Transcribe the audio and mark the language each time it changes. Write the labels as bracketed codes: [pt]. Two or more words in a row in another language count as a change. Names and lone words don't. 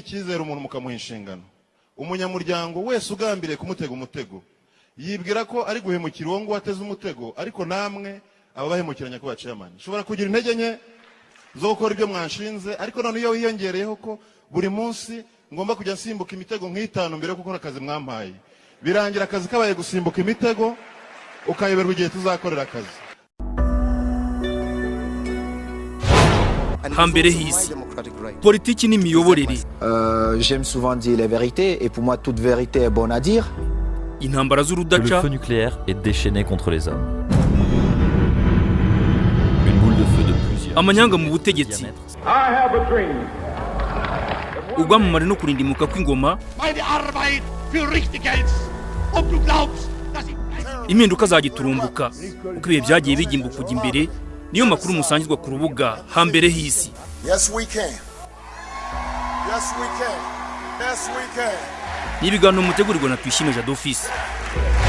[rw] icyizere umuntu mukamuha inshingano, umunyamuryango wese ugambiriye kumutega umutego yibwira ko ari guhemukira uwo ngo wateze umutego, ariko namwe ababahemukira Nyakubahwa Chairman ushobora kugira intege nke zo gukora ibyo mwanshinze, ariko none iyo wiyongereyeho ko buri munsi ngomba kujya nsimbuka imitego nk'itanu mbere yo gukora akazi mwampaye, birangira akazi kabaye gusimbuka imitego, ukayoberwa igihe tuzakorera akazi. Hambere hisi politiki n'imiyoborere. [fr] J'aime souvent dire les vérités et pour moi toute vérité est bonne à dire. [rw] Intambara z'urudaca. [fr] Le feu nucléaire est déchaîné contre les hommes. Une boule de feu de plusieurs. [rw] Amanyanga mu butegetsi. Ubwamamare no kurindimuka kw'ingoma. Impinduka zagiturumbuka uko ibihe byagiye bigimbuka kujya imbere. Niyo makuru musangizwa ku rubuga Hambere hisi. [en] Yes we can. Yes we can. Yes we can. [rw] N'ibiganiro mutegurirwa na Tuyishime Jado Office.